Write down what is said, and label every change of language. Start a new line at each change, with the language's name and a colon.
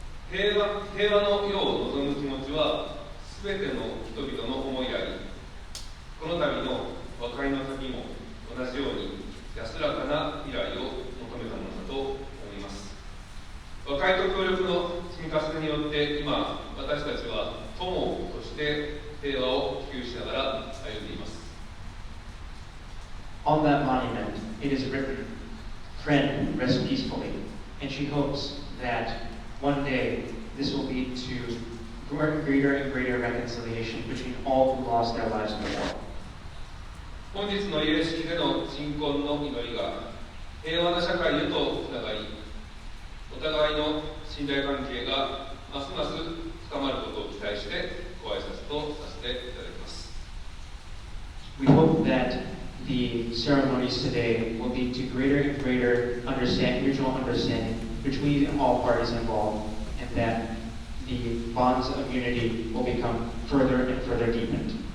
Japanese: 平和の世を望む気持ちはすべての人々の思いであり、この度の和解の旅も同じように安らかな未来を求めたものだと思います。和解と協力の積み重ねによって今私たちは友として平和を普及しながら歩んでいます。
English: On that monument, it is written, "Friend, rest peacefully," and she hopes that one day this will lead to greater and greater reconciliation between all who lost their lives in the war.
Japanese: 本日の慰霊式での鎮魂の祈りが平和な社会へとつながり、お互いの信頼関係がますます深まることを期待してご挨拶とさせていただきます。
English: We hope that the ceremonies today will lead to greater and greater mutual understanding between all parties involved, and that the bonds of unity will become further and further deepened.